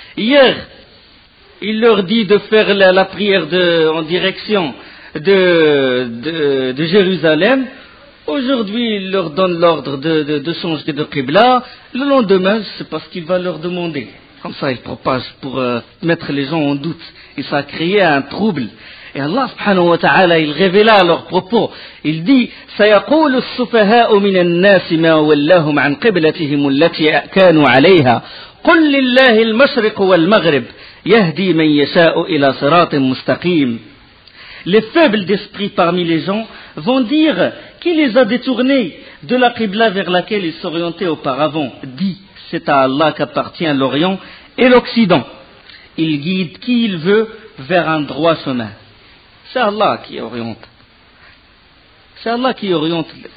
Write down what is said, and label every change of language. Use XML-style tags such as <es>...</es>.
<fr>Hier, il leur dit de faire la prière en direction de Jérusalem. Aujourd'hui, il leur donne l'ordre de changer de qibla. Le lendemain, c'est parce qu'il va leur demander. Comme ça, il propage pour mettre les gens en doute. Et ça a créé un trouble. Et Allah subhanahu wa ta'ala, il révéla leurs propos. Il dit,</fr> <ar>سيقول السفهاء من الناس ما ولاهم عن قبلتهم التي كانوا عليها قل لله المشرق والمغرب يهدي من يشاء إلى صراط مستقيم.</ar> <fr>Les faibles d'esprit parmi les gens vont dire qui les a détournés de la qibla vers laquelle ils s'orientaient auparavant. Dis, c'est à Allah qu'appartient l'Orient et l'Occident. Il guide qui il veut vers un droit chemin. C'est Allah qui oriente. C'est Allah qui oriente.</fr>